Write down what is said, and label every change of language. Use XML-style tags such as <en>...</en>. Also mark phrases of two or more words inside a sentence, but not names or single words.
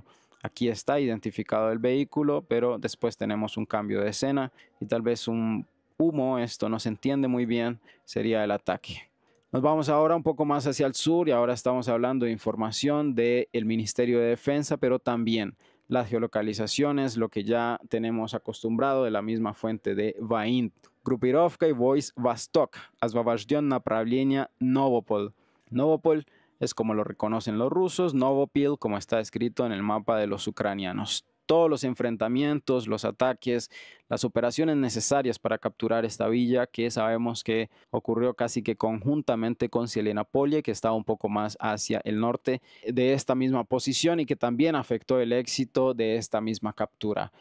<es>Aquí está identificado el vehículo, pero después tenemos un cambio de escena y tal vez un humo. Esto no se entiende muy bien. Sería el ataque. Nos vamos ahora un poco más hacia el sur y ahora estamos hablando de información del Ministerio de Defensa, pero también las geolocalizaciones, lo que ya tenemos acostumbrado de la misma fuente de Vaint.</es> <ru>Группировка войск Vostok, освобожден направление Novopol.</ru> <es>Novopol es como lo reconocen los rusos, Novopil como está escrito en el mapa de los ucranianos. Todos los enfrentamientos, los ataques, las operaciones necesarias para capturar esta villa, que sabemos que ocurrió casi que conjuntamente con Zelenapolie, que está un poco más hacia el norte de esta misma posición y que también afectó el éxito de esta misma captura.</es>